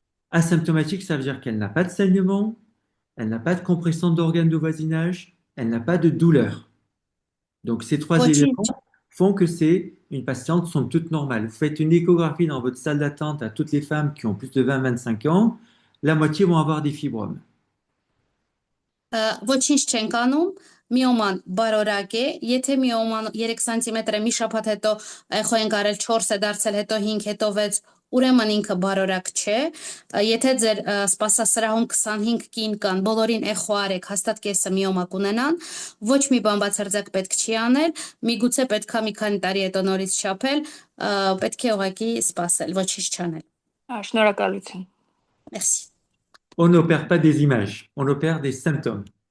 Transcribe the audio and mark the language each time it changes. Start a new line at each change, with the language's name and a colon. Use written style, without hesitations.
French: Asymptomatique, ça veut dire qu'elle n'a pas de saignement, elle n'a pas de compression d'organes de voisinage, elle n'a pas de douleur. Donc ces 3 éléments font que c'est une patiente somme toute normale. Vous faites une échographie dans votre salle d'attente à toutes les femmes qui ont plus de 20-25 ans, la moitié vont avoir des fibromes.
Armenian: Ոչինչ չենք անում, միոման բարորակ է, եթե միոման 3 սանտիմետր է մի շաբաթ հետո էխո ենք արել 4 է դարձել, հետո 5, հետո 6, ուրեմն ինքը բարորակ չէ։ Եթե ձեր սպասասրահում 25 կին կան, բոլորին էխո արեք, հաստատ կեսը միոմա կունենան, ոչ մի բան բացարձակ պետք չի անել, միգուցե պետքա մի քանի տարի հետո նորից չափել, պետք է ուղղակի սպասել, ոչինչ չանել։ Շնորհակալություն։
French: Merci։ On n'opère pas des images, on opère des symptômes.